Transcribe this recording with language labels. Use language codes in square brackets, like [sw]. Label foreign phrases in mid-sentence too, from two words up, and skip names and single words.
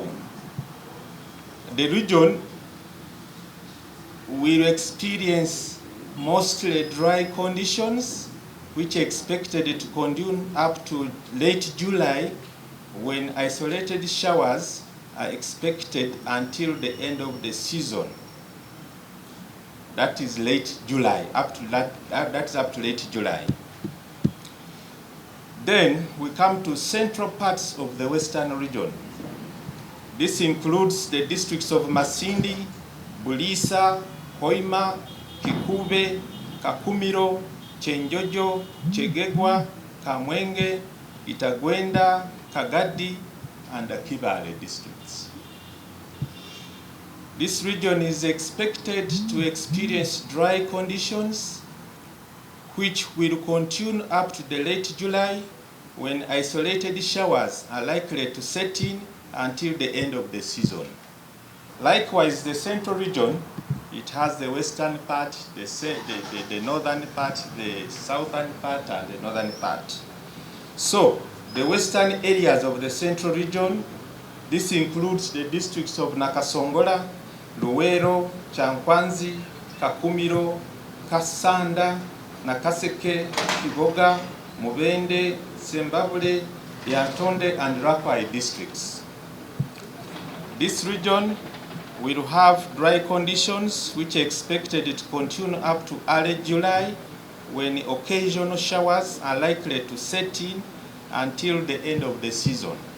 [en] The region will experience mostly dry conditions, which are expected to continue up to late July, when isolated showers are expected until the end of the season. That is late July, that's up to late July. Then we come to central parts of the western region. This includes the districts of Masindi, Bulisa, Hoima, Kikube, Kakumiro, Chenjojo, Chegegwa, Kamwenge, Itagwenda, Kagadi, and the Kibale districts. This region is expected to experience dry conditions, which will continue up to the late July, when isolated showers are likely to set in until the end of the season. Likewise, the central region, it has the western part, the northern part, the southern part, and the northern part. So, the western areas of the central region, this includes the districts of Nakasongola, Luwero, Chankwanzi, Kakumiro, Kasanda, Nakaseke, Kiboga, Mubende, Sembabule, Yantonde, and Rakwai districts. This region will have dry conditions, which are expected to continue up to early July, when occasional showers are likely to set in until the end of the season.